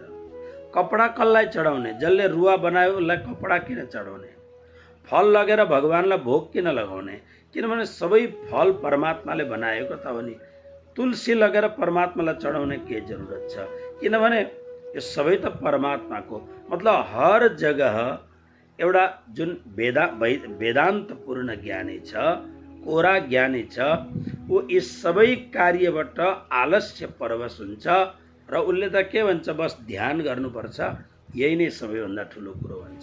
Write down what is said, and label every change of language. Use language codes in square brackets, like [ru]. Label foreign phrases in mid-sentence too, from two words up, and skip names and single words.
[ne] कपडा कसलाई चढाउने? जसले रुवा बनायो उसलाई कपडा किन चढाउने? फल लगेर भगवानलाई भोग किन लगाउने? किनभने सबै फल परमात्माले बनाएको त हो नि। तुलसी लगेर परमात्मालाई चढाउने के जरुरत छ? किनभने यो सबै त परमात्माको। [hi] मतलब हर जगह [ne] एउटा जुन वेदान्तपूर्ण ज्ञानी छ, कोरा ज्ञानी छ, ऊ यी सबै कार्यबाट आलस्य परवश हुन्छ र उसले त के भन्छ, बस ध्यान गर्नुपर्छ, यही नै सबैभन्दा ठुलो कुरो भन्छ।